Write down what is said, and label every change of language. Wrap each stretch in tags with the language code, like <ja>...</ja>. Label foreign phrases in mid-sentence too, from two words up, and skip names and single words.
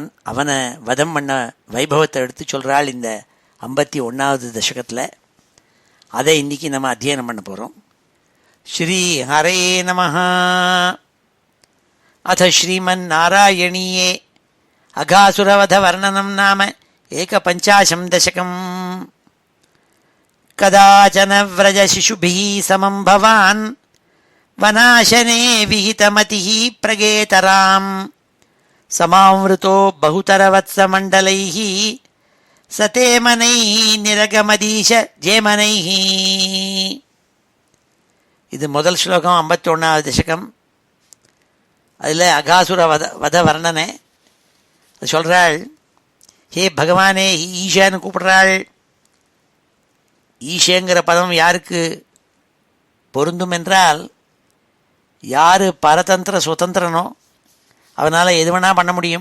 <ta>அவனை வதம் பண்ண வைபவத்தை எடுத்து சொல்கிறாள் இந்த 51வது தசகத்தில். அதை இன்றைக்கி நம்ம அத்தியனம் பண்ண போகிறோம்.</ta> <sa>श्री हरे नमः अथ श्रीमन् नारायणीये अघासुरवध वर्णनं नाम एकपञ्चाशं दशकम् कदाचन व्रजशिशुभिः समं भवान् वनाशने विहितमतिः प्रगेतराम् समावृतो बहुतरवत्समण्डलैः सतेमनैः निरगमदीश जेमनैः.</sa> <ta>இது முதல் ஸ்லோகம் 51வது தசகம். அதில் அகாசுர வத வர்ணனை சொல்கிறாள். ஹே பகவானே, ஈஷான்னு கூப்பிடுறாள். ஈஷங்கிற பதம் யாருக்கு பொருந்தும் என்றால், யார் பரதந்திர சுதந்திரனோ அவனால் எது வேணால் பண்ண முடியும்.</ta>